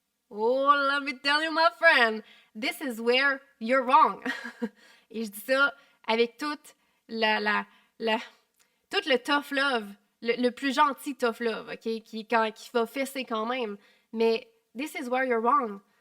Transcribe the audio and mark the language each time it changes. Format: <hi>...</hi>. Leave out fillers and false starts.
<en>Oh, let me tell you, my friend, this is where you're wrong.</en> <fr>Et je dis ça avec toute tout le tough love, le plus gentil tough love, OK, qui va fesser quand même.</fr> <en>Mais this is where you're wrong.</en>